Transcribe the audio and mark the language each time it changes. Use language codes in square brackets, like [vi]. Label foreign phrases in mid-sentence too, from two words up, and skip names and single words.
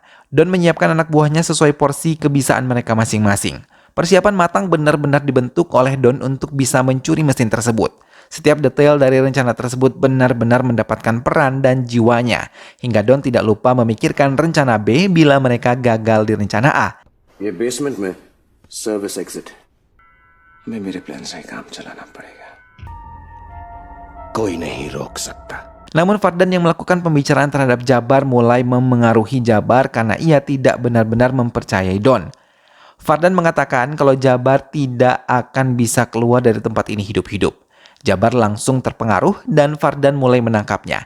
[id] Don menyiapkan anak buahnya sesuai porsi kebisaan mereka masing-masing. Persiapan matang benar-benar dibentuk oleh Don untuk bisa mencuri mesin tersebut. Setiap detail dari rencana tersebut benar-benar mendapatkan peran dan jiwanya, hingga Don tidak lupa memikirkan rencana B bila mereka gagal di rencana A. [hi] ये बेसमेंट में [en] service exit [hi] मैं मेरे प्लान से काम चलाना पड़ेगा कोई नहीं रोक सकता. [id] Namun Fardan yang melakukan pembicaraan terhadap Jabar mulai memengaruhi Jabar karena ia tidak benar-benar mempercayai Don. Fardan mengatakan kalau Jabar tidak akan bisa keluar dari tempat ini hidup-hidup. Jabar langsung terpengaruh dan Fardan mulai menangkapnya.